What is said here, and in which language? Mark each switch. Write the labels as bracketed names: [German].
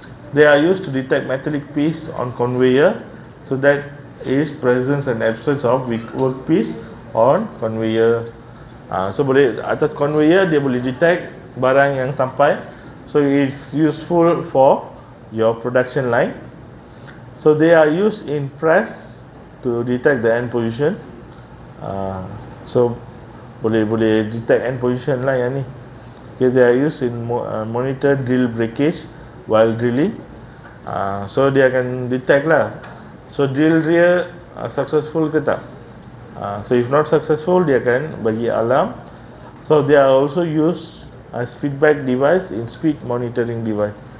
[English] They are used to detect metallic piece on conveyor, so that is presence and absence of workpiece on conveyor. [Malay] So boleh atas conveyor dia boleh detect barang yang sampai. [English] So it's useful for your production line. So they are used in press to detect the end position. [Malay] So boleh detect end position lah yang ni. [English] Okay, they are used in monitor drill breakage while drilling. [Malay] So dia akan detect lah. So drill dia successful ke tak. [English] So if not successful, [Malay] dia akan bagi alarm. [English] So they are also used as feedback device in speed monitoring device.